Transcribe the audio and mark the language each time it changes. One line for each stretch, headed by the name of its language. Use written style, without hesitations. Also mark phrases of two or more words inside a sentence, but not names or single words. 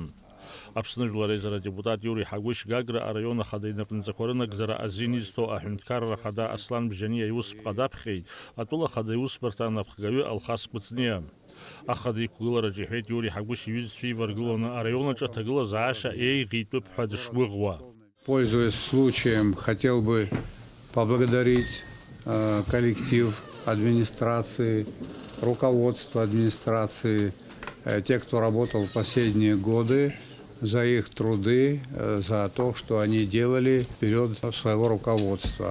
Abkhazian: Аԥсны жәлар реизара депутат Иури Ҳагәышь Гагра араион ахада инапынҵақәа рынагӡара азин изҭо аҳәынҭқарра ахада Аслан Бжьаниа иусԥҟа даԥхьеит атәыла ахада иусбарҭа анапхгаҩы Алхас Кәыҵниа. Ахада иқәгылараҿы иҳәеит Иури Ҳагәышь иҩызцәа иваргыланы араионаҿы аҭагылазаашьа еиӷьитәуп ҳәа дышгәыӷуа.
Russian: Пользуясь случаем, хотел бы поблагодарить коллектив администрации, руководство администрации, тех, кто работал в последние годы, за их труды, за то, что они делали вперед своего руководства.